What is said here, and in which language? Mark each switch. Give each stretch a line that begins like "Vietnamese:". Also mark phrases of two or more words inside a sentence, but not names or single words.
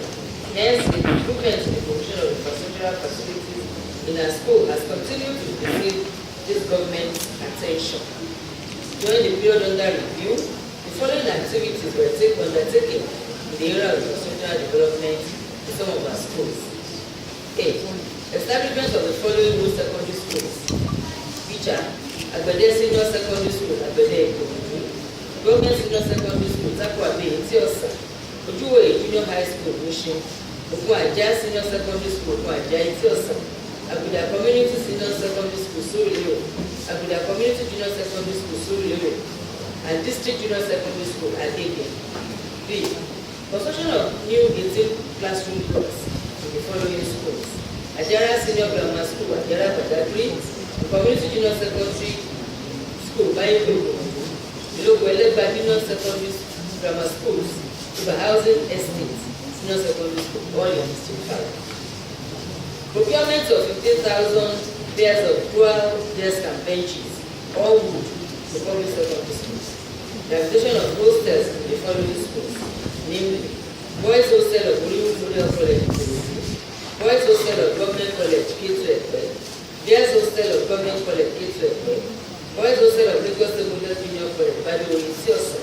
English: Hence, the improvement in the provision of infrastructural facilities in our school has continued to receive this government's attention. During the period under review, the following activities were undertaken in the area of infrastructural development in some of our schools. A. Establishment of the following new secondary schools. Feature: Agbede Senior Secondary School, Agbede Ikoyi. Government Senior Secondary School, Takwabe, Itiosa. Ojuwe Junior High School, Mushin. Okunajia Senior Secondary School, Okunajia, Itiosa. Aguda Community Senior Secondary School, Surulere. Aguda Community Junior Secondary School, Surulere. And District Junior Secondary School, Agege. B. Construction of new 18 classroom blocks in the following schools. Ajara Senior Grammar School, Ajara Badagry. Community Junior Secondary School, Bayogo. Ilokweleba Junior Secondary Grammar Schools, to housing estates, Senior Secondary School, all in District 5. Procurement of 15,000 pairs of dual desks and benches, all wood, to public secondary schools. The habilitation of hostels in the following schools, namely, Boys Hostel of Hollywood Model College, Boys Hostel of Government College, K2 Girls Hostel of Government College, K2 Boys Hostel of Lagos State Model Junior College, Badewo, Itiosa.